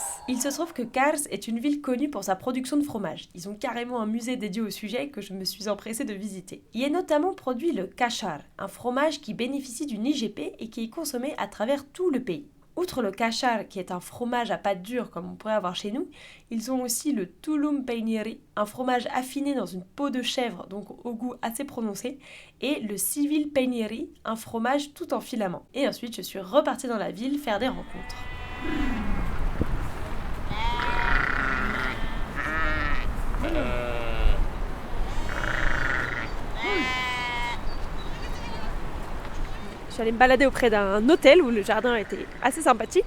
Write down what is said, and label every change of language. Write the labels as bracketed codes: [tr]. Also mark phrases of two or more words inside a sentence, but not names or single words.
[fr] Il se trouve que Kars est une ville connue pour sa production de fromage. Ils ont carrément un musée dédié au sujet que je me suis empressée de visiter. Il est notamment produit le kachar, un fromage qui bénéficie d'une IGP et qui est consommé à travers tout le pays. Outre le kachar, qui est un fromage à pâte dure comme on pourrait avoir chez nous, ils ont aussi le [tr] tulum peyniri, [fr] un fromage affiné dans une peau de chèvre, donc au goût assez prononcé, et le [tr] sivil peyniri, [fr] un fromage tout en filament. Et ensuite, je suis repartie dans la ville faire des rencontres. Je suis allée me balader auprès d'un hôtel où le jardin était assez sympathique.